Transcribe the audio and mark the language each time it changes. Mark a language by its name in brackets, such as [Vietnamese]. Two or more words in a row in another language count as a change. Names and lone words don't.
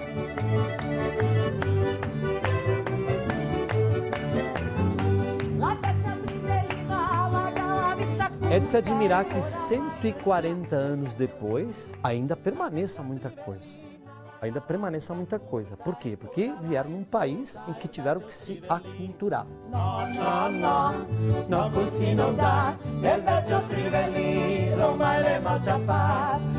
[Portuguese] É de se admirar que 140 anos depois ainda permaneça muita coisa. Por quê? Porque vieram num país em que tiveram que se aculturar. [Italian] No, così non dà, nel vecchio Trivellino mai le malciapà.